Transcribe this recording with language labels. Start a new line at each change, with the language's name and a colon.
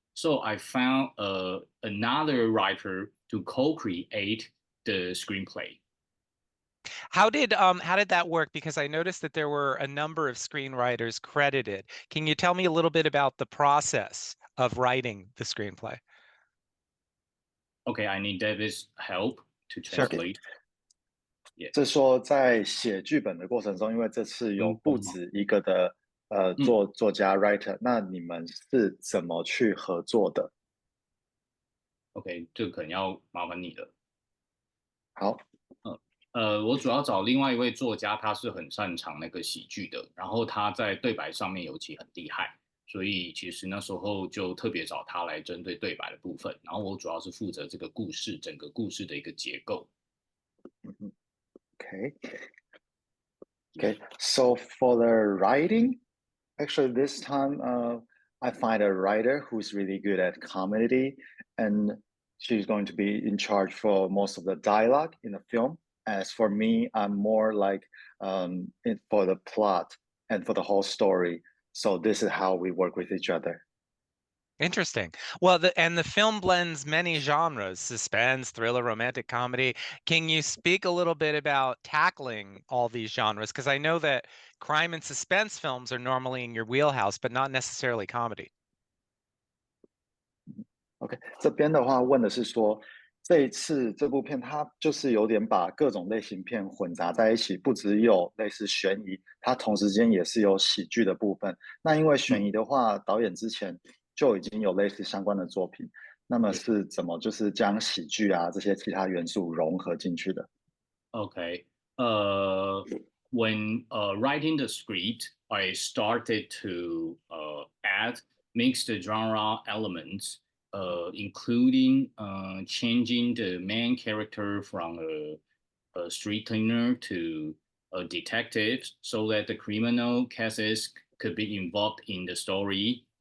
English: So I found another writer to co-create the screenplay. How did that work? Because I noticed that there were a number of screenwriters credited. Can you tell me a little bit about the process of writing the screenplay? Okay, I need David's help to Sure. translate. Yeah.
Chinese: 这说在写剧本的过程中，因为这次有不止一个的作家 writer，那你们是怎么去合作的？ OK，这个可能要麻烦你了。好，我主要找另外一位作家，他是很擅长那个喜剧的，然后他在对白上面尤其很厉害，所以其实那时候就特别找他来针对对白的部分，然后我主要是负责这个故事整个故事的一个结构。
English: Okay. Okay. So for the writing, actually this time I find a writer who's really good at comedy, and she's going to be in charge for most of the dialogue in the film. As for me, I'm more like for the plot and for the whole story. So this is how we work with each other. Interesting. Well, the film blends many genres, suspense, thriller, romantic comedy. Can you speak a little bit about tackling all these genres? Because I know that crime and suspense films are normally in your wheelhouse, but not necessarily comedy.
Chinese: OK，这边的话问的是说，这一次这部片它就是有点把各种类型片混杂在一起，不只有类似悬疑，它同时间也是有喜剧的部分。那因为悬疑的话，导演之前就已经有类似相关的作品，那么是怎么就是将喜剧啊这些其他元素融合进去的？
English: Okay. When writing the script, I started to add mixed genre elements, including changing the main character from a street cleaner to a detective so that the criminal cases could be involved in the story.